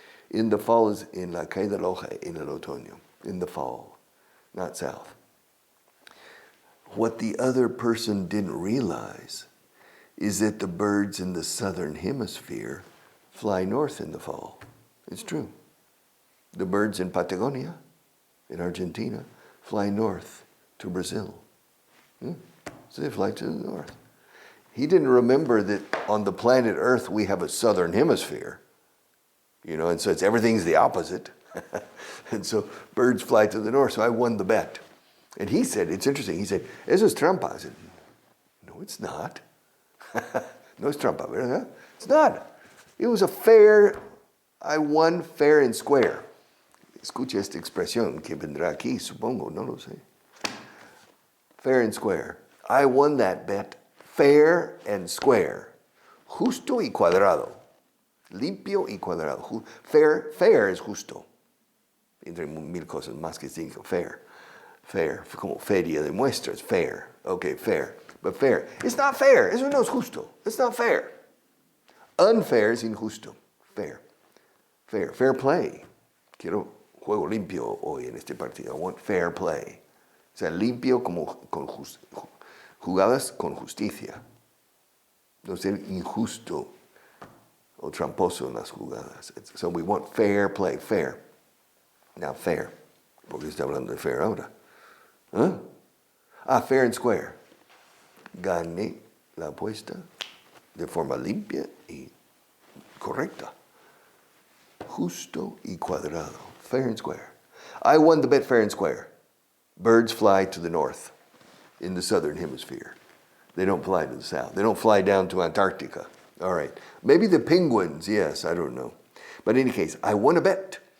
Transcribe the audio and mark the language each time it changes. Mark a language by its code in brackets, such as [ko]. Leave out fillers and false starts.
[en] In the fall is [es] en la caída de la hoja, en el otoño. [en] In the fall, not south. What the other person didn't realize is that the birds in the southern hemisphere fly north in the fall. It's true. The birds in Patagonia, in Argentina, fly north to Brazil. So they fly to the north. He didn't remember that on the planet Earth we have a southern hemisphere, and so everything's the opposite. And so birds fly to the north, so I won the bet. And he said, it's interesting, he said, [es] eso es trampa. [en] I said, no, it's not. [es] No es trampa, ¿verdad? [en] It's not. It was a fair, I won fair and square. [es] Escucha esta expresión que vendrá aquí, supongo, no lo sé. [en] Fair and square. I won that bet fair and square. [es] Justo y cuadrado. Limpio y cuadrado. Fair es justo. Entre mil cosas más que significa fair. Fair, como feria de muestras, fair. [en] Okay, fair. But fair. It's not fair. [es] Eso no es justo. [en] It's not fair. [es] Unfair es injusto. Fair. Fair. Fair play. Quiero juego limpio hoy en este partido. [en] I want fair play. [es] O sea, limpio como con jugadas con justicia. No ser injusto o tramposo en las jugadas. [en] So we want fair play. Fair. Now fair. [es] Porque está hablando de fair ahora. ¿Huh? Fair and square. Gané la apuesta de forma limpia y correcta. Justo y cuadrado. Fair and square. [en] I won the bet fair and square. Birds fly to the north in the southern hemisphere. They don't fly to the south. They don't fly down to Antarctica. All right. Maybe the penguins, yes, I don't know. But in any case, I won a bet.